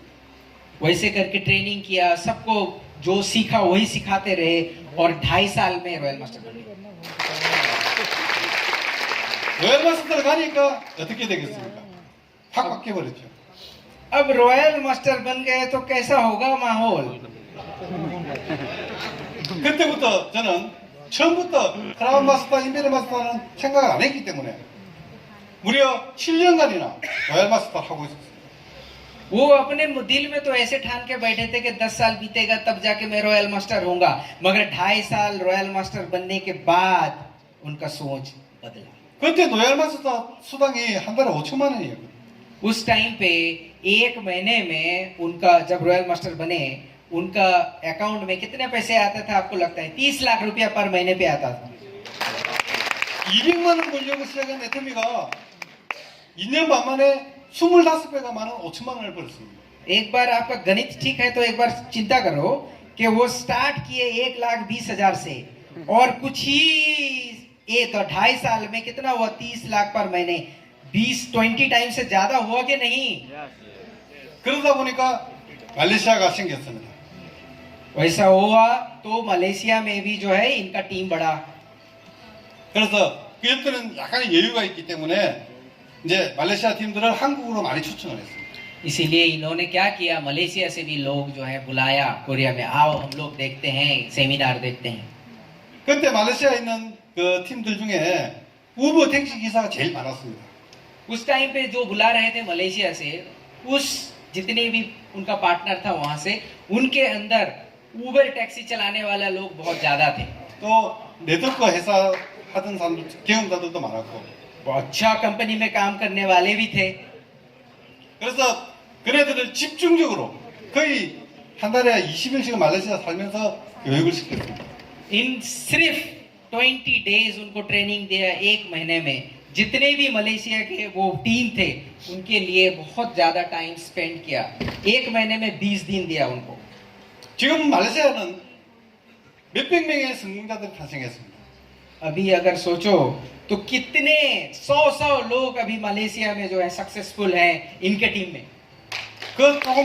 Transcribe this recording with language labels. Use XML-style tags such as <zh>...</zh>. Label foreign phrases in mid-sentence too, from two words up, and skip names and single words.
<hi>वैसे करके ट्रेनिंग किया, सबको जो सीखा वही सिखाते रहे और 2.5 साल में रॉयल मास्टर बन गए।</hi> <ko>로얄 마스터를 가니까 어떻게 되겠습니까? 확 바뀌어버렸죠.</ko> <hi>अब रॉयल मास्टर बन गए तो कैसा होगा माहौल?</hi> <ko>그때부터 저는 처음부터 크라운 마스터, 인베리 마스터는 생각을 안 했기 때문에 무려 7년간이나 로얄 마스터를 하고 있었어요.</ko> <hi>वो अपने दिल में तो ऐसे ठान के बैठे थे कि 10 साल बीतेगा तब जाके मैं रॉयल मास्टर होऊंगा, मगर 2.5 साल रॉयल मास्टर बनने के बाद उनका सोच बदला।</hi> <ko>그때 로얄 마스터 수당이 한 달에 5천만 원이었거든요.</ko> <hi>उस टाइम पे एक महीने में उनका, जब रॉयल मास्टर बने, उनका अकाउंट में कितने पैसे आते थे आपको लगता है? 30 लाख रुपया पर महीने पे आता था।</hi> <ko>200만 원 벌려고 시작한 애터미가 2년 반 만에 25배가 많은 5천만 원을 벌었습니다.</ko> <hi>एक बार आपका गणित ठीक है तो एक बार चिंता करो कि वो स्टार्ट किए 1,20,000 से और कुछ ही 2.5 साल में कितना हुआ? 30 लाख पर महीने, 20 टाइम से ज्यादा हुआ कि नहीं?</hi> <ko>그러다 보니까 말레이시아가 생겼습니다.</ko> <hi>वैसा हुआ तो मलेशिया में भी जो है इनका टीम बढ़ा।</hi> <ko>그래서 그때는 약간의 여유가 있기 때문에 이제 말레이시아 팀들을 한국으로 많이 초청을 했습니다.</ko> <hi>इसीलिए इन्होंने क्या किया, मलेशिया से भी लोग जो है बुलाया कोरिया में, आओ हम लोग देखते हैं, सेमिनार देखते हैं।</hi> <ko>그때 말레이시아에 있는 그 팀들 중에 우버 택시 기사가 제일 많았습니다.</ko> <hi>उस टाइम पे जो बुला रहे थे मलेशिया से, उस जितने भी उनका पार्टनर था वहां से, उनके अंदर उबर टैक्सी चलाने वाला लोग बहुत ज्यादा थे।</hi> <ko>또 네트워크 회사 하던 사람들 경험자들도 많았고</ko> <hi>बहुत अच्छा कंपनी में काम करने वाले भी थे।</hi> <ko>그래서 그네들을 집중적으로 거의 한 달에 20일씩은 말레이시아 살면서 교육을 시켰습니다.</ko> <hi>इन सिर्फ 20 डेज उनको ट्रेनिंग दिया, एक महीने में जितने भी मलेशिया के वो टीम थे उनके लिए बहुत ज्यादा</hi> <en>time spend</en> <hi>किया। एक महीने में 20 दिन दिया उनको।</hi> <ko>지금 말레이시아는 몇백 명의 성공자들이 탄생했습니다.</ko> <hi>अभी अगर सोचो तो कितने 100 लोग अभी मलेशिया में जो है सक्सेसफुल हैं इनके टीम में।</hi> <ko>그 조그만</ko>